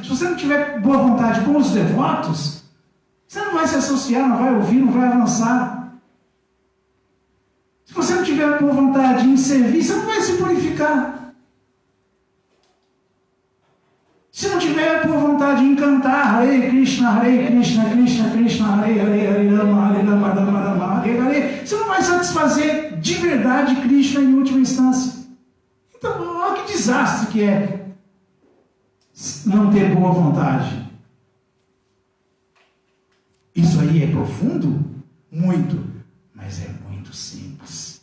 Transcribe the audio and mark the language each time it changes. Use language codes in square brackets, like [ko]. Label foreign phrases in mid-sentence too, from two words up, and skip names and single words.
[pt] Se você não tiver boa vontade com os devotos, você não vai se associar, não vai ouvir, não vai avançar. Se você não tiver boa vontade em servir, você não vai se purificar. Se não tiver boa vontade em cantar [sa] Hare Krishna, Krishna Krishna, Hare Hare, Hare Rama, Hare Rama, Rama Rama, Hare Hare, [pt] você não vai satisfazer de verdade Krishna em última instância. Então, olha que desastre que é não ter boa vontade. Isso aí é profundo? Muito. Mas é muito simples.